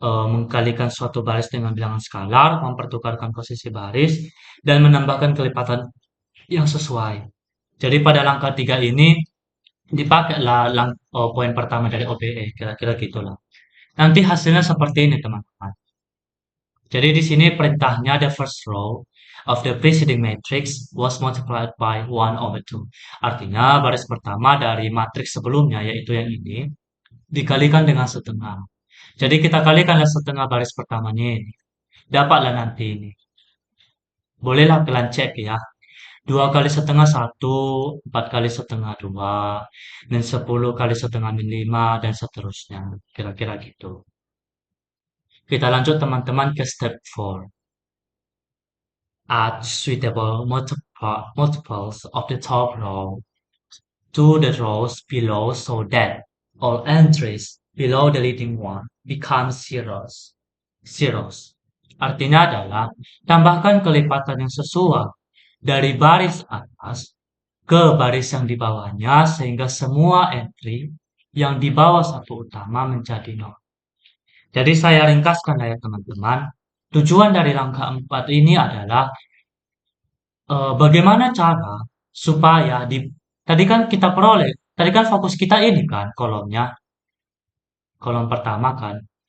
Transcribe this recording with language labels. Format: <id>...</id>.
<id>Mengkalikan suatu baris dengan bilangan skalar, mempertukarkan posisi baris, dan menambahkan kelipatan yang sesuai. Jadi pada langkah 3 ini dipakailah poin pertama dari OBE, kira-kira gitulah. Nanti hasilnya seperti ini teman-teman. Jadi di sini perintahnya</id> <en>the first row of the preceding matrix was multiplied by 1/2.</en> <id>Artinya baris pertama dari matriks sebelumnya yaitu yang ini dikalikan dengan setengah. Jadi kita kalikanlah setengah baris pertamanya ini. Dapatlah nanti ini. Bolehlah kalian cek ya. 2 kali setengah 1, 4 kali setengah 2, dan 10 kali setengah 5, dan seterusnya. Kira-kira gitu. Kita lanjut teman-teman ke step 4.</id> <en>Add suitable multiples of the top row to the rows below so that all entries below the leading one become zeros. Zeros.</en> <id>Artinya adalah tambahkan kelipatan yang sesuai dari baris atas ke baris yang di bawahnya sehingga semua entry yang di bawah satu utama menjadi nol. Jadi saya ringkaskan ya teman-teman. Tujuan dari langkah 4 ini adalah bagaimana cara supaya tadi kan kita peroleh, tadi kan fokus kita ini kan kolomnya, kolom pertama kan.</id>